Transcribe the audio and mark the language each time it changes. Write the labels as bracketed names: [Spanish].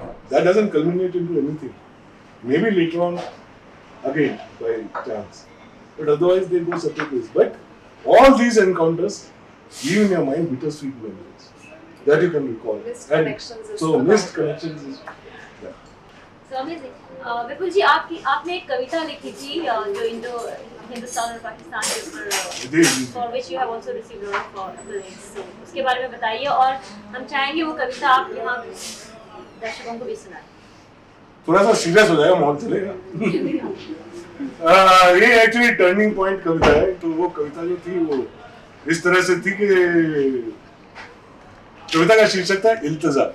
[English] That doesn't culminate into anything. Maybe later on, again, by chance. But otherwise, they go separate ways. But all these encounters leave in your mind bittersweet memories that you can recall. Missed And connections is so, the missed part. connections is. Yeah. So amazing. [Hindi] विपुल जी, आपने एक कविता लिखी थी जो Indo Hindustan और पाकिस्तान के ऊपर, जी, जी। [English] for which you have also received a lot of accolades. [Hindi] So उसके बारे में बताइए और हम चाहेंगे वो कविता आप यहाँ दर्शकों को भी सुनाएं. थोड़ा सा सीरियस हो जाएगा, माहौल चलेगा. ये एक्चुअली टर्निंग पॉइंट कविता है. तो वो कविता जो थी वो इस तरह से थी कि कविता का शीर्षक था इल्तिजा.